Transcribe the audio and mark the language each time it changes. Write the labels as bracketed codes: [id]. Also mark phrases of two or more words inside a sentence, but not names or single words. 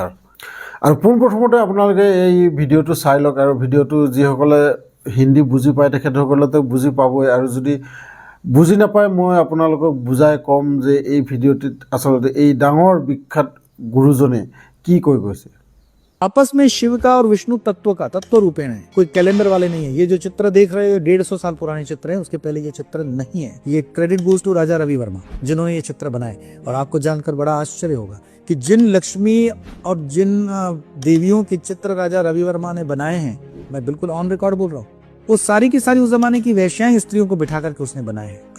[as] আৰু পোনপ্ৰথমতে আপোনালোকে এই ভিডিঅ'টো চাই লওক। আৰু ভিডিঅ'টো যিসকলে হিন্দী বুজি পায় তেখেতসকলেতো বুজি পাবই, আৰু যদি বুজি নাপায় মই আপোনালোকক বুজাই ক'ম যে এই ভিডিঅ'টিত আচলতে এই ডাঙৰ বিখ্যাত গুৰুজনে কি কৈ গৈছে। [hi] आपस में शिव का और विष्णु तत्व का तत्व रूपेण है, कोई कैलेंडर वाले नहीं है। ये जो चित्र देख रहे हो 150 साल पुराने चित्र है, उसके पहले ये चित्र नहीं है। ये [en] credit goes to [hi] राजा रवि वर्मा जिन्होंने ये चित्र बनाए। और आपको जानकर बड़ा आश्चर्य होगा कि जिन लक्ष्मी और जिन देवियों के चित्र राजा रवि वर्मा ने बनाए हैं, मैं बिल्कुल [en] on record [hi] बोल रहा हूँ, वो सारी की सारी उस जमाने की वैश्याएं स्त्रियों को बिठा करके उसने बनाए हैं।